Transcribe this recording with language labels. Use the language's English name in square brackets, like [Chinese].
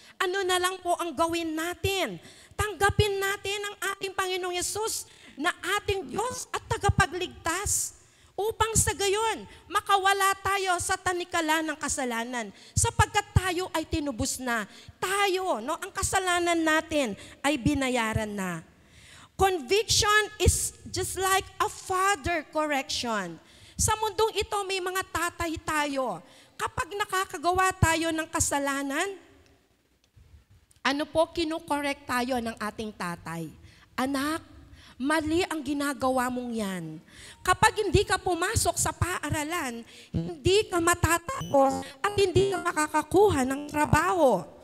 [Filipino] Ano na lang po ang gawin natin? Tanggapin natin ang ating Panginoong Yesus na ating Diyos at tagapagligtas upang sa gayon makawala tayo sa tanikala ng kasalanan sapagkat tayo ay tinubos na. Tayo, ang kasalanan natin ay binayaran na. [English] Conviction is just like a father correction. [Filipino] Sa mundong ito may mga tatay tayo. Kapag nakakagawa tayo ng kasalanan, kinukorek tayo ng ating tatay. Anak, mali ang ginagawa mong yan. Kapag hindi ka pumasok sa paaralan, hindi ka matatapos at hindi ka makakakuha ng trabaho.